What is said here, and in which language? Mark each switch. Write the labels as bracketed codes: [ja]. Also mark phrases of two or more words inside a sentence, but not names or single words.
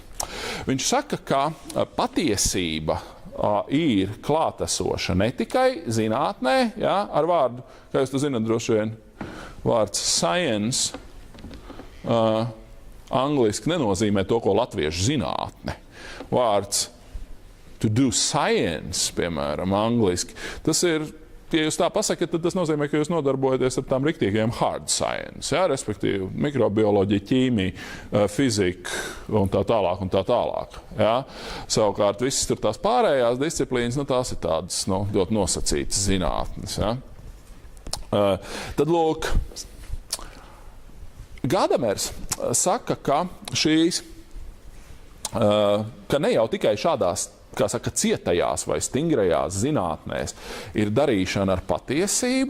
[lv] Viņš saka, ka patiesība ir klātesoša ne tikai zinātnē, ja, ar vārdu, kā jūs to zināt, droši vien, vārds science angliski nenozīmē to, ko latviešu zinātne. [en] Vārds to do science, [lv] piemēram, angliski, tas ir, ja jūs tā pasakat, tad tas nozīmē, ka jūs nodarbojaties ar tām riktīgajiem [en] hard science, [lv] ja, respektīvi mikrobioloģija, ķīmija, fizika un tā tālāk un tā tālāk. Ja. Savukārt visas tur tās pārējās disciplīnas, tās ir tādas ļoti nosacītas zinātnes. Ja. Tad, lūk, Gādamers saka, ka šīs, ka ne jau tikai šādās, kā saka, cietajās vai stingrajās zinātnēs ir darīšana ar patiesību.